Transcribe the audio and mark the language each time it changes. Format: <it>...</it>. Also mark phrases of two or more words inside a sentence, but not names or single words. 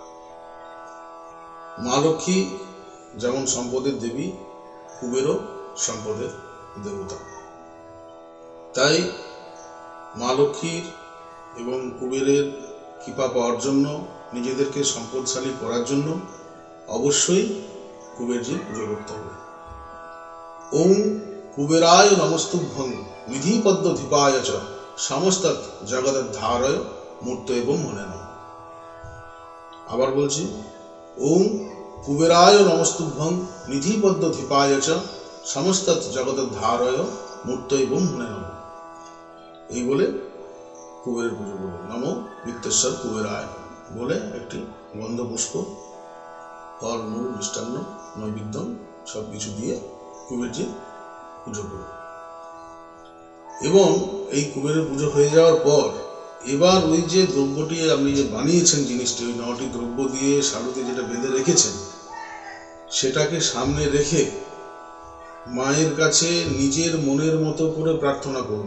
<bn>মা লক্ষ্মী যেমন সম্পদের দেবী, কুবেরও সম্পদের দেবতা। তাই মা লক্ষ্মীর এবং কুবেরের কৃপা পাওয়ার জন্য, নিজেদেরকে সম্পদশালী করার জন্য অবশ্যই কুবেরজির পুজো করতে হবে।</bn> <sa>ওম কুবেরায় নমস্তুভ্যং বিধিপদ্ম ধীপায় চ সমস্তাৎ জগদ্ধারয় মূর্ত এবং মনে নমঃ।</sa> <bn>আবার বলছি,</bn> <sa>ওম কুবেরায় নমস্তুভ্যং নিধিপদ্ম ধীপায় চ সমস্তাৎ জগদ্ধারয় মূর্ত এবং মনে নমঃ।</sa> <bn>এই বলে কুবেরের পুজো করব।</bn> <sa>নমো বিত্তেশ্বর কুবেরায়</sa> <bn>বলে একটি গন্ধপুষ্প, ফল, মূল, মিষ্টান্ন, নৈবেদ্য সবকিছু দিয়ে কুবেরজির পুজো করব। এবং এই কুবেরের পুজো হয়ে যাওয়ার পর এবার ওই যে দ্রব্যটি আপনি যে বানিয়েছেন, জিনিসটি ওই 9টি দ্রব্য দিয়ে সারুতে যেটা বেঁধে রেখেছেন, সেটাকে সামনে রেখে মায়ের কাছে নিজের মনের মতো করে প্রার্থনা করুন।</bn>